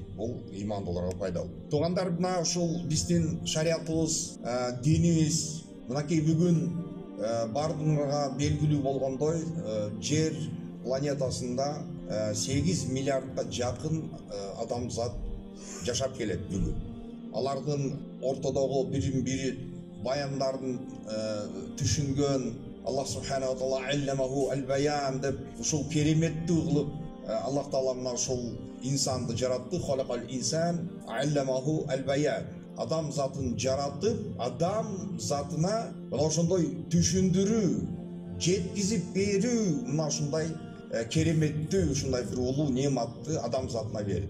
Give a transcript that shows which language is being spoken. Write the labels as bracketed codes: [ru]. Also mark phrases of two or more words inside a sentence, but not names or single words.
[ky] Бул имандууларга пайдалуу. Туугандар, мына ушул биздин шариатыбыз, динибиз мынакей бүгүн бардыгыңарга белгилүү болгондой, жер планетасында 8 миллиардка жакын адамзат жашап келет бүгүн. Алардын ортодогу бирин-бири баяндарын түшүнгөн Аллах [ar] سبحانه وتعالى علمه البيان [ky] деп ушул кереметтүү кылып Аллах таала мына ушул инсанды жаратты. [ar] خلق الإنسان علمه البيان. [ky] Адам затын жаратып, адам затына мына ошондой түшүндүрүү, жеткизип берүү, мына ушундай кереметтүү, ушундай бир улуу неаматты адам затына берди.